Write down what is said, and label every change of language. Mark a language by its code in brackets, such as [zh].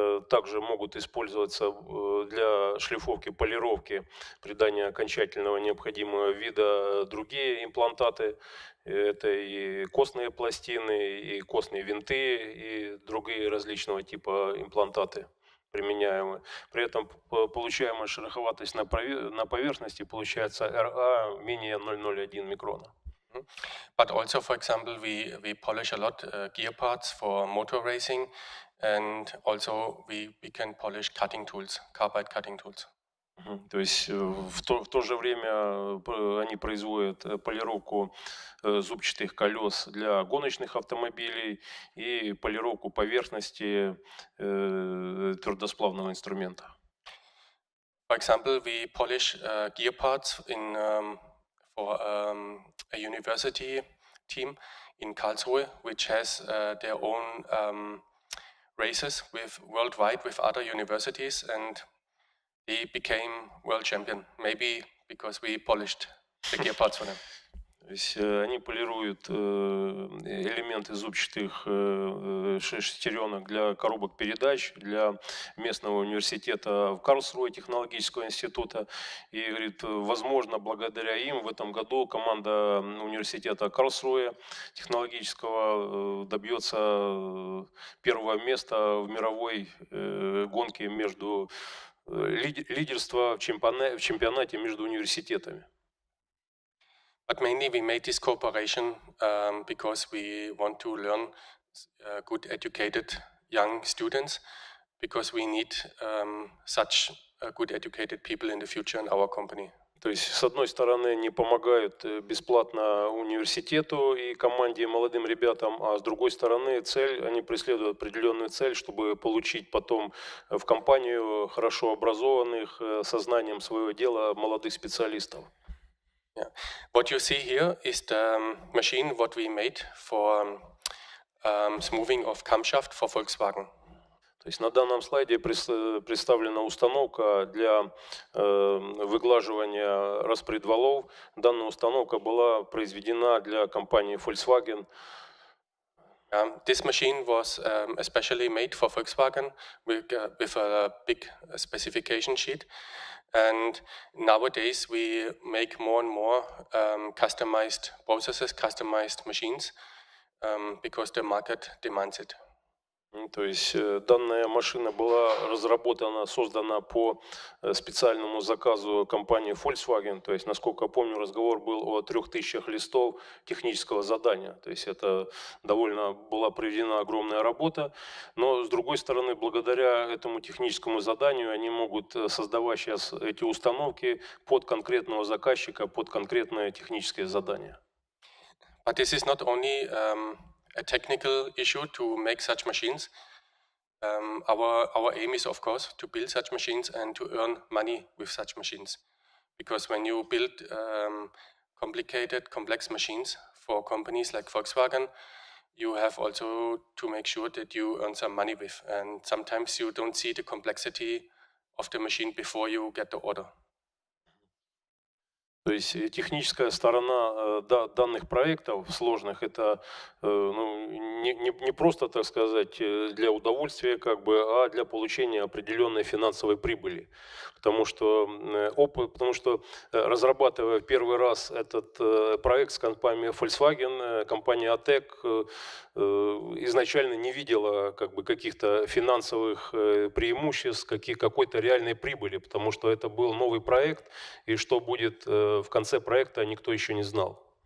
[ru] Также могут использоваться для шлифовки, полировки, придания окончательного необходимого вида другие имплантаты. Это и костные пластины, и костные винты, и другие различного типа имплантаты применяемые. При этом получаемая шероховатость на поверхности получается RA менее 0,01 микрона. [en] But also, for example, we polish a lot gear parts for motor racing, and also we can polish cutting tools, carbide cutting tools. [ru] То есть в то же время они производят полировку зубчатых колес для гоночных автомобилей и полировку поверхности твердосплавного инструмента. [en] For example, we polish gear parts for a university team in Karlsruhe, which has their own races worldwide with other universities, and they became world champion, maybe because we polished the gear parts for them. [ru] То есть они полируют элементы зубчатых шестеренок для коробок передач, для местного университета в Карлсруhe, технологического института. И, говорит, возможно, благодаря им в этом году команда университета Карлсруhe технологического добьется первого места в мировой гонке между лидерства в чемпионате между университетами. [en] But mainly we made this cooperation because we want to learn good educated young students, because we need such good educated people in the future in our company. [ru] То есть, с одной стороны, они помогают бесплатно университету и команде, молодым ребятам, а с другой стороны, они преследуют определенную цель, чтобы получить потом в компанию хорошо образованных, со знанием своего дела молодых специалистов. [en] Yeah. What you see here is the machine what we made for smoothing of camshaft for Volkswagen. [ru] То есть на данном слайде представлена установка для выглаживания распредвалов. Данная установка была произведена для компании Volkswagen. [en] This machine was especially made for Volkswagen with a big specification sheet. And nowadays we make more and more customized processes, customized machines, because the market demands it. [ru] То есть данная машина была создана по специальному заказу компании Volkswagen. То есть, насколько я помню, разговор был о 3000 листов технического задания. То есть это была проведена огромная работа. Но, с другой стороны, благодаря этому техническому заданию они могут создавать сейчас эти установки под конкретного заказчика, под конкретное техническое задание. [en] But this is not only a technical issue to make such machines. Our aim is, of course, to build such machines and to earn money with such machines. Because when you build complicated, complex machines for companies like Volkswagen, you have also to make sure that you earn some money with. And sometimes you don't see the complexity of the machine before you get the order. [ru] То есть техническая сторона данных проектов сложных, это не просто, так сказать, для удовольствия, а для получения определенной финансовой прибыли. Потому что разрабатывая первый раз этот проект с компанией Volkswagen, компания OTEC изначально не видела каких-то финансовых преимуществ, какой-то реальной прибыли, потому что это был новый проект, и что будет в конце проекта, никто еще не знал.